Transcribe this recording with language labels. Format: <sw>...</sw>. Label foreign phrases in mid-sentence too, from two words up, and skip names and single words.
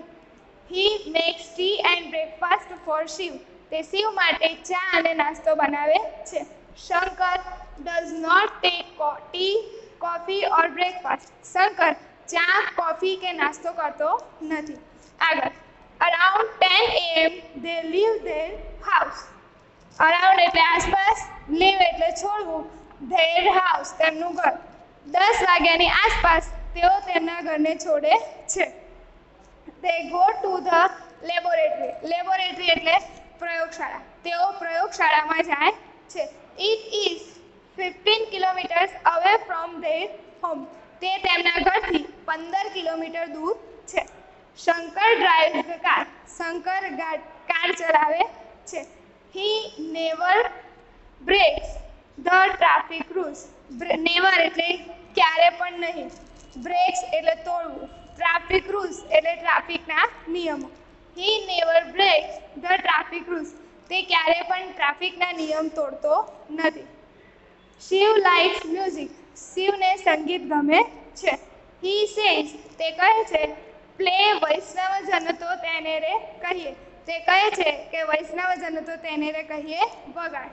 <en>He makes tea and breakfast for Shiv.</en> <gu>તે શિવ માટે ચા અને નાસ્તો બનાવે છે.</gu> <en>Shankar does not take tea, coffee or breakfast.</en> <gu>શંકર ચા, કોફી કે નાસ્તો કરતો નથી. આગળ.</gu> <en>અરાઉન્ડ 10 AM they leave their house.</en> <gu>અરાઉન્ડ એટલે આસપાસ, લીવ એટલે છોડવું,</gu> <en>their house</en> <gu>તેમનું ઘર. 10 વાગ્યાની આસપાસ તેઓ તેમના ઘરને છોડે છે.</gu> <en>they go to the laboratory.</en> <gu>લેબોરેટરી એટલે પ્રયોગશાળા. તેઓ પ્રયોગશાળામાં જાય છે.</gu> <en>it is 15 kilometers away from their home.</en> <gu>તે તેમના ઘરથી 15 કિલોમીટર દૂર છે.</gu> <en>Shankar drives the car.</en> <gu>શંકર કાર ચલાવે છે.</gu> <en>He never breaks the traffic rules.</en> <gu>never એટલે ક્યારે પણ નહીં, બ્રેક્સ એટલે તોડવું,</gu> <en>traffic rules</en> <gu>એટલે ટ્રાફિકના નિયમો.</gu> <en>He never breaks the traffic rules.</en> <gu>તે ક્યારે પણ ટ્રાફિકના નિયમ તોડતો નથી.</gu> <en>Shiv likes music.</en> <gu>શિવને સંગીત ગમે છે.</gu> <en>he says</en> <gu>તે કહે છે પ્લે વૈષ્ણવ જન તો તેને રે કહીએ તે કહે છે કે વૈષ્ણવ જન તો તેને રે કહીએ વગાડ.</gu>